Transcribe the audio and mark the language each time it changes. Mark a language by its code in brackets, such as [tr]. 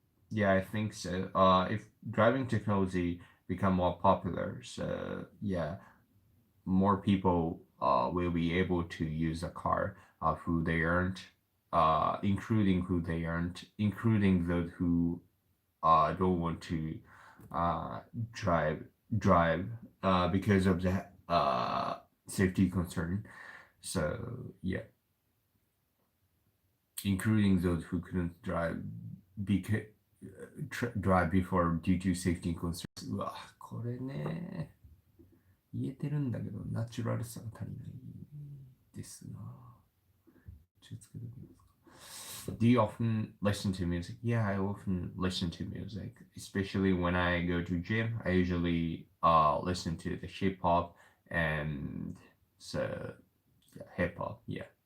[en] Yeah, I think so. If driving technology become more popular, so yeah, more people will be able to use a car who they aren't, including those who don't want to uh, drive because of the safety concern. So yeah, including those who couldn't because drive before due to safety concerns. [ja] うわ、これね、言えてるんだけど、ナチュラルさが足りないですな。ちょっとつけておきますか。 [en] Do you often listen to music? Yeah, I often listen to music, especially when I go to gym. I usually listen to the hip hop and so yeah, hip hop. Yeah.